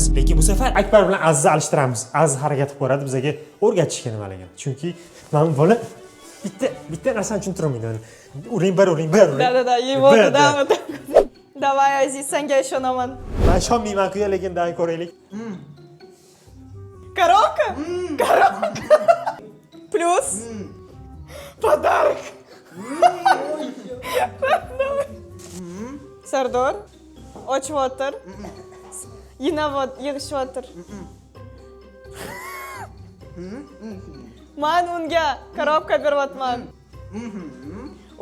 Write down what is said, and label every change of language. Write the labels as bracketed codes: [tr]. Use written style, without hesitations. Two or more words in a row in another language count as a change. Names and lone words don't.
[uz] Lekin bu safar Akbar bilan Azizni alishtiramiz. Aziz harakat qilib ko'radi bizga o'rgatishga nimaligini. Chunki men bola bitta narsani tushuntirmayman. Uring bir. Da, yeyapti, da. Давай, Aziz, senga ishonaman. Men ishonmayman-ku, lekin dai ko'raylik. [ru] Коробка? Коробка. Плюс. Подарок. [uz] Sardor. Ochyaptir. Yig'ishyaptir. Men unga korobka beryapman.